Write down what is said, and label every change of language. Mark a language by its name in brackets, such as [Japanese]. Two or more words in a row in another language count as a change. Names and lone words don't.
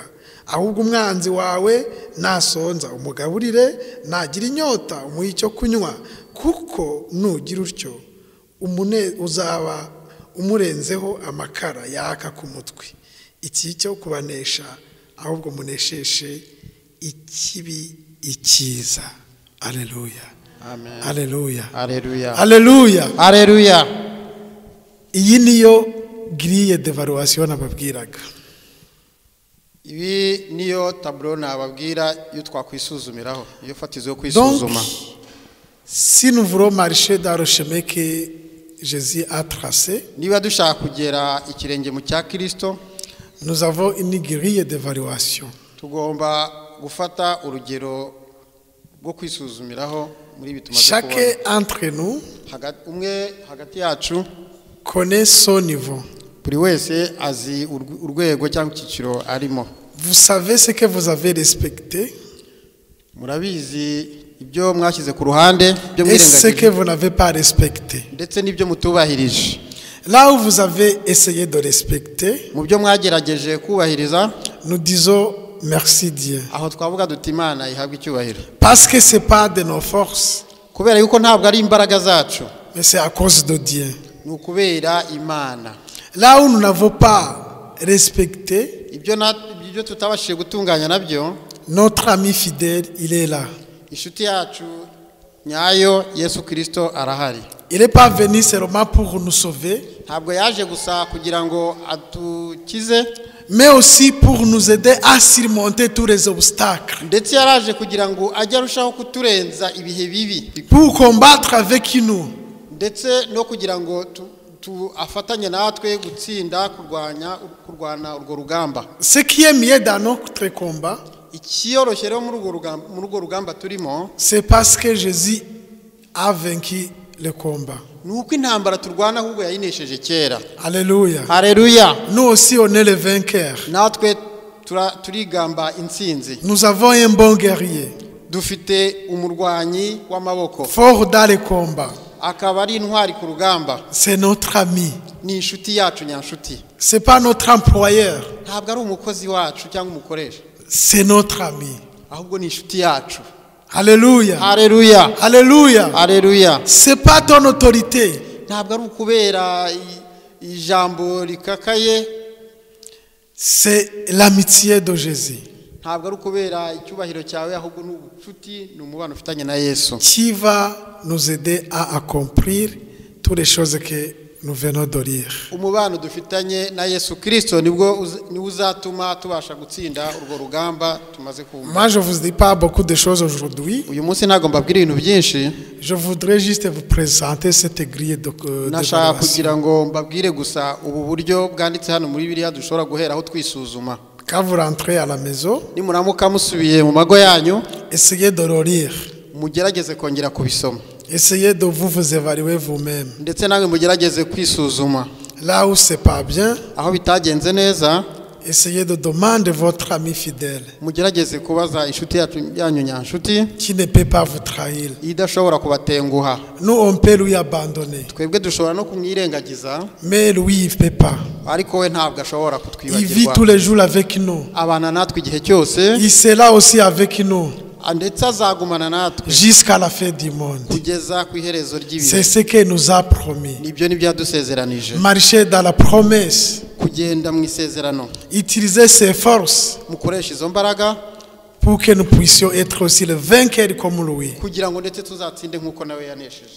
[Kinyarwanda] Ahubwo umwanzi wawe nasonza umugaburire, nagira inyota umuhe icyo kunywa, kuko nugira utyo uzaba umurenzeho amakara yaka ku mutwe. Iki cyo kubanesha, ahubwo munesheshe ikibi icyiza. Alleluia. Amen. Alleluia. Alleluia. Alleluia. Alleluia. Iyi niyo [French] grille d'évaluation [Kinyarwanda] nababwiraga. Ibi niyo tableau nababwira yo twakwisuzumiraho, iyo fatizo yo kwisuzuma. [French] Si nous voulons marcher dans le chemin que Jésus a tracé, [Kinyarwanda] niba dushaka kugera ikirenge mu cya Kristo, [French] nous avons une grille d'évaluation. [Kinyarwanda] Tugomba gufata urugero rwo kwisuzumiraho muri bituma [French] chacun entre nous [Kinyarwanda] hagati yacu [French] connaît son niveau. [Kinyarwanda] Buri wese azi urwego cyangwa ikiciro arimo. [French] Vous savez ce que vous avez respecté. [Kinyarwanda] Murabizi ibyo mwashyize ku ruhande byo [French] et ce que vous n'avez pas respecté. [Kinyarwanda] ndetse n'ibyo mutubahirije. [French] Là où vous avez essayé de respecter, [Kinyarwanda] mu byo mwagerageje kubahiriza, [French] nous disons merci Dieu. [Kinyarwanda] aho twavuga duti Imana ihabwe icyubahiro. [French] Parce que c'est pas de nos forces, [Kinyarwanda] kubera yuko ntabwo ari imbaraga zacu, [French] mais c'est à cause de Dieu. [Kinyarwanda] ni ukubera Imana. [French] Là où nous n'avons pas respecté, [Kinyarwanda] ibyo tutabashije gutunganya nabyo, [French] notre ami fidèle, il est là. [Kinyarwanda] inshuti yacu nyayo Yesu Kristo arahari. [French] Il n'est pas venu seulement pour nous sauver, [Kinyarwanda] ntabwo yaje gusa kugira ngo atukize, [French] mais aussi pour nous aider à surmonter tous les obstacles. [Kinyarwanda] ndetse yaraje kugira ngo ajye arushaho kuturenza ibihe bibi, [French] Pour combattre avec nous. [Kinyarwanda] ndetse no kugira ngo afatanye natwe gutsinda kurwana urwo rugamba. [French] Ce qui est mieux dans notre combat, [Kinyarwanda] ikiyoroshye rero muri urwo rugamba turimo, [French] c'est parce que Jésus a vaincu le combat. ni uko intambara turwana ahubwo yayinesheje kera. Alléluia. [Kinyarwanda] Haleluya. [French] Nous aussi, on est les vainqueurs. [Kinyarwanda] natwe turigamba intsinzi. [French] Nous avons un bon guerrier, [Kinyarwanda] dufite umurwanyi w'amaboko, [French] fort dans le combat. [Kinyarwanda] akaba ari intwari ku rugamba. [French] C'est notre ami. [Kinyarwanda] ni inshuti yacu nyanshuti. [French] C'est pas notre employeur. [Kinyarwanda] ntabwo ari umukozi wacu cyangwa umukoresha, [French] C'est notre ami. [Kinyarwanda] ahubwo ni inshuti yacu. [French] Alléluia. [Kinyarwanda] Haleluya. [French] Alléluia. [Kinyarwanda] Haleluya. [French] C'est pas ton autorité. [Kinyarwanda] ntabwo ari ukubera ijambo rikakaye, [French] C'est l'amitié de Jésus [Kinyarwanda] ntabwo ari ukubera icyubahiro cyawe, ahubwo ni ubucuti, ni umubano ufitanye na Yesu, [French] qui va nous aider à accomplir toutes les choses que nous venons de lire. [Kinyarwanda] umubano dufitanye na Yesu Kristo niwo uzatuma tubasha gutsinda urwo rugamba tumaze kumva. [French] Moi, je vous dis pas beaucoup de choses aujourd'hui. [Kinyarwanda] uyu munsi ntabwo mbabwira ibintu byinshi, [French] Je voudrais juste vous présenter cette grille [Kinyarwanda] nashaka [French] d'évaluation. [Kinyarwanda] kugira ngo mbabwire gusa ubu buryo bwanditse hano muri Bibiliya dushobora guheraho twisuzuma. [French] Quand vous rentrez à la maison, [Kinyarwanda] nimuramuka musubiye mu mago yanyu, [French] essayez de le lire. [Kinyarwanda] mugerageze kongera kubisoma, [French] Essayez de vous évaluer vous-même. [Kinyarwanda] ndetse nawe mugerageze kwisuzuma. [French] Là où c'est pas bien, [Kinyarwanda] aho bitagenze neza, [French] essayez de demander votre ami fidèle [Kinyarwanda] mugerageze kubaza inshuti yanyu nyanshuti [French] qui ne peut pas vous trahir. [Kinyarwanda] idashobora kubatenguha. [French] Nous, on peut lui abandonner, [Kinyarwanda] twebwe dushobora no kumwirengagiza, [French] mais lui, il ne peut pas. [Kinyarwanda] ariko we ntabwo ashobora [French] Il vit tous [Kinyarwanda] kutwibagirwa. [French] les jours avec nous. [Kinyarwanda] abana natwe igihe cyose, [French] Il sera aussi avec nous [Kinyarwanda] ndetse azagumana natwe [French] jusqu'à la fin du monde. [Kinyarwanda] kugeza ku iherezo [French] C'est [Kinyarwanda] ry'ibihe. [French] ce qu'il nous a promis. [Kinyarwanda] nibyo nibyo yadusezeranije, [French] Marcher dans la promesse, [Kinyarwanda] kugenda mu isezerano, [French] utiliser ses forces [Kinyarwanda] mukoresha izo mbaraga [French] pour que nous puissions être aussi le vainqueur comme lui. [Kinyarwanda] kugira ngo ndetse tuzatsinde nk'uko nawe yanesheje.